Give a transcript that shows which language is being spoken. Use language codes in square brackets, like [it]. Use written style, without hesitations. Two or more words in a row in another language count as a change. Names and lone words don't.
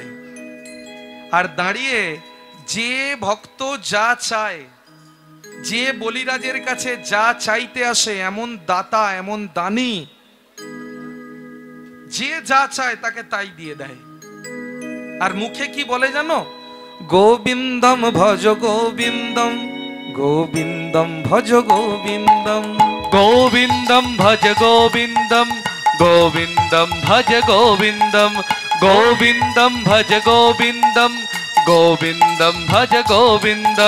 [bn] আর দাঁড়িয়ে যে ভক্ত যা চায়, যে বলিরাজের কাছে যা চাইতে আসে, এমন দাতা, এমন দানী, যে যা চায় তাকে তাই দিয়ে দেয়। আর মুখে কি বলে জানো? [sa] গোবিন্দম ভজ গোবিন্দম, গোবিন্দম ভজ গোবিন্দম, গোবিন্দম ভজ গোবিন্দম, গোবিন্দম ভজ গোবিন্দম, গোবিন্দম ভজ গোবিন্দম, গোবিন্দম ভজ গোবিন্দম,